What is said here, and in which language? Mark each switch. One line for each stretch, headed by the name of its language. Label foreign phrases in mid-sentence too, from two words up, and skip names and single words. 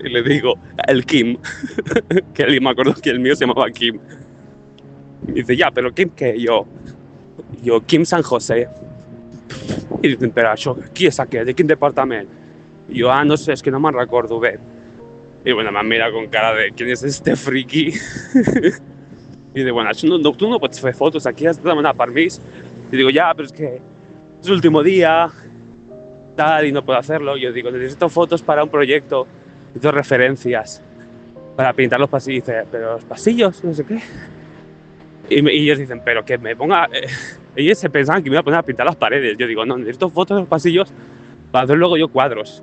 Catalan: I li
Spanish: digo, el Kim, que me acuerdo que el mío se llamaba Kim. Y dice, ya, pero Kim, ¿qué? Yo, Kim San José.
Catalan: I dic, però això, qui és aquest? De quin departament? I jo, no sé, és que no me'n recordo bé.
Spanish: Y bueno, me mira con cara de, ¿quién es este friki? Y dice, bueno, tú
Catalan: no pots fer fotos, aquí has de demanar permís.
Spanish: Y digo, ya, pero es que es el último día, tal, y no puedo hacerlo. Yo digo, necesito fotos para un proyecto, necesito referencias para pintar los pasillos. Y dice, pero los pasillos, no sé qué. Y ellos dicen, pero que me ponga... ellos se pensaban que me iba a poner a pintar las paredes. Yo digo, no, necesito fotos de los pasillos para hacer luego yo cuadros.